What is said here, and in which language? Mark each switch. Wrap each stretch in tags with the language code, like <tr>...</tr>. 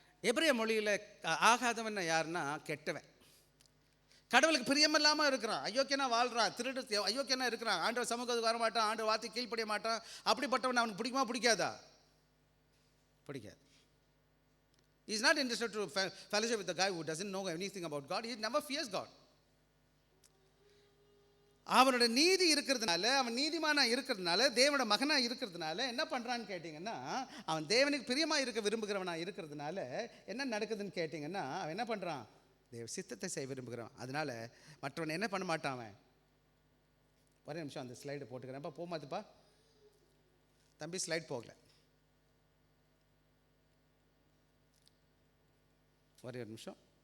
<ta>எபிரேய மொழியில் ஆகாதவன் யாருன்னா கெட்டவன், கடவுளுக்கு பிரியமில்லாமல் இருக்கிறான், அயோக்கியனா வாழ்கிறான், திருடு அயோக்கியனா இருக்கிறான், ஆண்டவர் சமூகத்துக்கு வர மாட்டான், ஆண்டவர் வார்த்தை கீழ்ப்படிய மாட்டான். அப்படிப்பட்டவன் அவனுக்கு பிடிக்குமா பிடிக்காதா? பிடிக்காது.</ta> <en>He is not interested to fellowship with the guy who doesn't know anything about God. He never fears God.</en> <ta>அவனோட நீதி இருக்கிறதுனால, அவன் நீதிமானா இருக்கிறதுனால, தேவனோட மகனா இருக்கிறதுனால என்ன பண்ணுறான்னு கேட்டிங்கன்னா, அவன் தேவனுக்கு பிரியமாக இருக்க விரும்புகிறவனா இருக்கிறதுனால என்ன நடக்குதுன்னு கேட்டிங்கன்னா, அவன் என்ன பண்ணுறான், தேவ சித்தத்தை செய்ய விரும்புகிறான். அதனால மற்றவன் என்ன பண்ண மாட்டான். அவன் ஒரே நிமிஷம் அந்த ஸ்லைடு போட்டுக்கிறேன்ப்பா, போமாதுப்பா தம்பி, ஸ்லைட் போகல, ஒரே ஒரு நிமிஷம்.</ta>